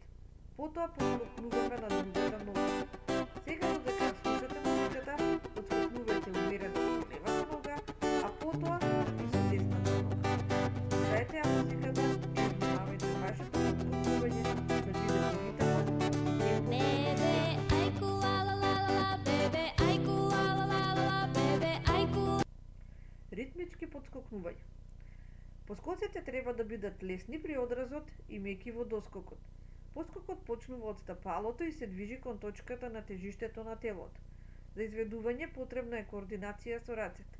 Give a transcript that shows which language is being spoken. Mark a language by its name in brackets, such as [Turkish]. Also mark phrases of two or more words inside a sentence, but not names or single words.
[Macedonian] Потоа подскокнуваме на другата нога. Сега додека слушате музиката, подскокнувајте умерено со левата нога, а потоа и со десната нога. Слушајте ја музиката и внимавајте вашето подскокнување да биде во ритмот. Bebe, aiku la la la la la, bebe, aiku la la la la la, bebe, aiku. Ритмички подскокнувања. Поскоците треба да бидат лесни при одразот и меки во доскокот. Поскокот почнува од стапалото и се движи кон точката на тежиштето на телото. За изведување потребна е координација со рацете.